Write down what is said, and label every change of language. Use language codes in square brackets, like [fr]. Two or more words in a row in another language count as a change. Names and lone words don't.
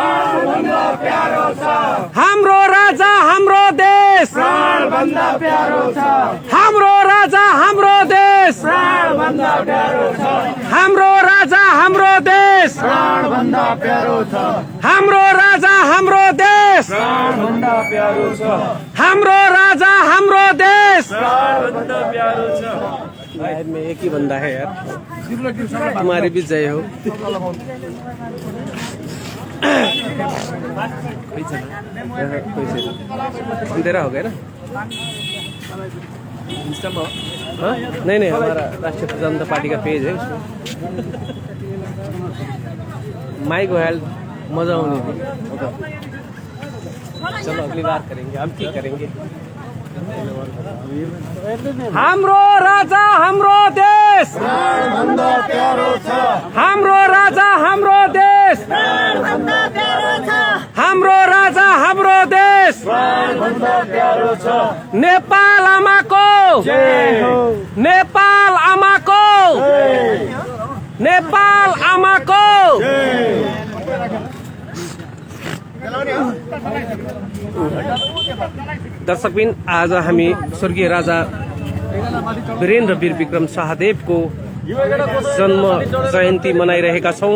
[ne] हाम्रो राजा हाम्रो देश, हाम्रो राजा हाम्रो देश, हाम्रो राजा हाम्रो देश, हाम्रो राजा हाम्रो देश, हाम्रो राजा हाम्रो देश। [hi] शायद में एक ही बंदा है यार, तुम्हारे भी जय हो। अंधेरा हो गया ना। हाँ? नहीं नहीं, हमारा राष्ट्रीय जनता पार्टी का पेज है, उसमें माइक हेल्थ मजा आने थी। चलो अगली बार करेंगे, हम ठीक करेंगे। [ne] हाम्रो राजा हाम्रो देश, हाम्रो राजा हाम्रो देश, हाम्रो राजा हाम्रो देश। देश नेपाल आमाको नेपाल आमाको नेपाल आमाको दर्शकबिन आज हामी स्वर्गीय राजा वीरेन्द्र वीर विक्रम शाहदेवको जन्म जयन्ती मनाइरहेका छौं।